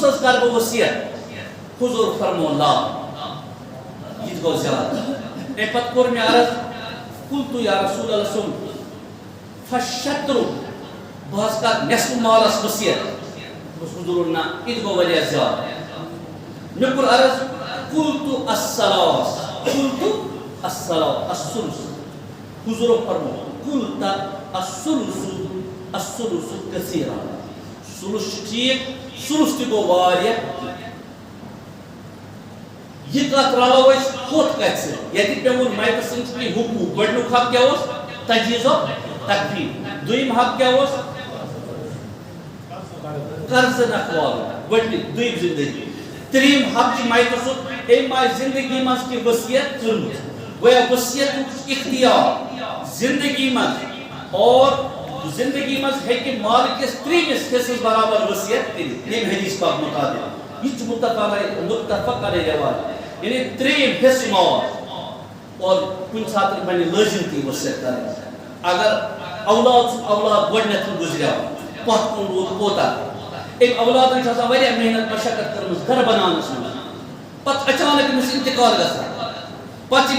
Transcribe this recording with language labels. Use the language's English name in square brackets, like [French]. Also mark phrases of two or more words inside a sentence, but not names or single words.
[Kashmiri] حظ کرٕ بہٕ وصیت حضوٗر فرمون لا یہِ تہِ گوٚو زیادٕ امہِ پتہٕ کوٚر مےٚ عرض [Arabic] قُلتُ یا رسول اللہ صلی فَالشَّطْرُ [Kashmiri] بہٕ حظ کرٕ نٮ۪صفہٕ مالس وصیت حضور نہ یہِ تہِ گوٚو واریاہ زیادٕ مےٚ کوٚر عرض [Arabic] قُلتُ الثَّلَاث قُلتُ الثُّلُث [Kashmiri] حضوٗرو فرموو [Arabic] قُلتَ الثُّلُث کثیٖرًا [Kashmiri] ثُلُث چھُ ٹھیٖک ثُلُث تہِ گوٚو واریاہ یہِ کتھ رلو أسۍ ہُتھ کتھِ سۭتۍ ییٚتہِ پیوٚوُن مایتس سٕنٛدۍ چھِ کینٛہہ حقوٗق گۄڈنیُک حق کیٛاہ اوس تجویٖزو تکفیٖر دوٚیِم حق کیٛاہ اوس قرض نہ کھوالُن گۄڈنیُک دوٚیِم زندگی ترٛیٚیِم حق چھُ مایتہٕ سُنٛد أمۍ آسہِ زندگی منٛز کینٛہہ ؤصیت کٔرمٕژ گویا ؤصیتُک اختیار زندگی منٛز اور زندگی منٛز ہیٚکہِ مالکِس 3 حصس برابر ؤصیت کٔرِتھ ییٚمہِ حدیث پاک مُطابق یہ [Arabic] متفق علیہ [Kashmiri] روایت یعنی 3 حصہٕ مال اور کُنہِ ساتہٕ بنہِ لٲزِم تہِ ؤصیت کرٕنۍ اگر اولاد گۄڈنیٚتھ گُزریو پتھ کُن روٗد پوتا أمۍ اولادن چھِ آسان واریاہ محنت مشقت کٔرمٕژ گرٕ بناونس منٛز پتہٕ اچانک أمِس انتقال گژھان پتہٕ چھِ